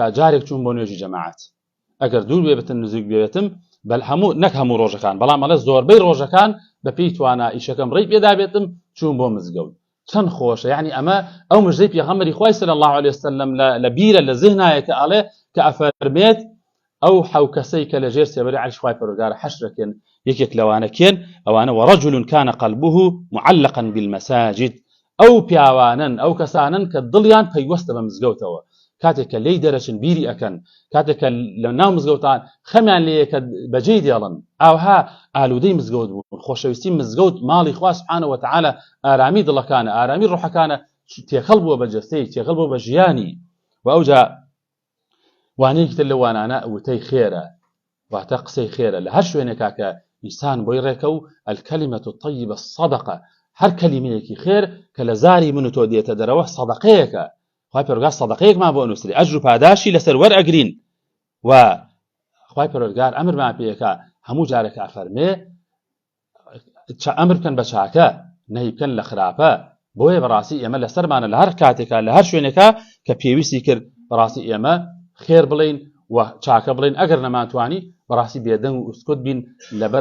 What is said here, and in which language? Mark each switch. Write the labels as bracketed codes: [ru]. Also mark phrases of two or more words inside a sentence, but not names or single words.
[ckb] جارێک چوون بۆ نوێژی جەماعەت ئەگەر دوور بێتن نزیک بێتم بەل هەموو نەک هەموو ڕۆژەکان بەڵام ئەڵێ زۆربەی ڕۆژەکان بەپێی توانە ئیشەکەم ڕێی پێدا بێتم چوون بۆ مزگەوت چەند خۆشە یعنی ئەمە ئەو مژدەی پێغەمبەری خوای [ar] صلی الله علیه وسلم [ckb] لە بیرە لە ذهنایە کە ئەڵێ کە ئەفەرمێت ئەو حەو کەسەی کە لە ژێر سێبەری عەرشی خوای پەروەردگار حەشرەکەن یەکێک لەوانە کێن ئەوانە [ar] وەڕەجل كان قلبه معلقا بالمساجد [ckb] ئەو پیاوانن ئەو کەسانن کە دڵیان پەیوەستە بە مزگەوتەوە کاتێک کە لێی دەرەچن بیری ئەکەن کاتێک کە لە ناو مزگەوتان خەمیان لێیە کە بەجێی دێڵن ئاوها ئالوودەی مزگەوت بوون خۆشەویستی مزگەوت ماڵی خوا [ar] سبحانه وتعالى [ckb] ئارامی دڵەکانە ئارامی ڕوحەکانە تێکەڵ بووە بە جەستەی تێکەڵ بووە بە ژیانی و ئەوجا وانەیەکی تر لە وانانە وتەی خێرە واتە قسەی خێرە لە هەر شوێنێکا کە ئینسان بۆی ڕێکە [ar] و الكلمة الطيبة الصدقة [ckb] هەر کەلیمەیەکی خێر کە لە زاری من و تۆ دێتە دەرەوە سەدەقەیەکە خوای پەروەردگار سەدەقەیەکمان بۆ نووسری ئەجر و پاداشی لەسەر وەرئەگرین و خوای پەروەردگار ئەمرمان پێیەکە هەموو جارێک ئەفەرمێ ئەمر بکەن بە چاکە نەهی بکەن لە خراپە بۆیە بەڕاستی ئێمە لەسەرمانە لە هەر کاتێکا لە هەر شوێنێکا کە پێویستی کرد بەڕاستی ئێمە خێر بڵین و چاکە بڵین ئەگەر نەماتوانی بەڕاستی بێدەنگ و ئوسکوت بین لەبەر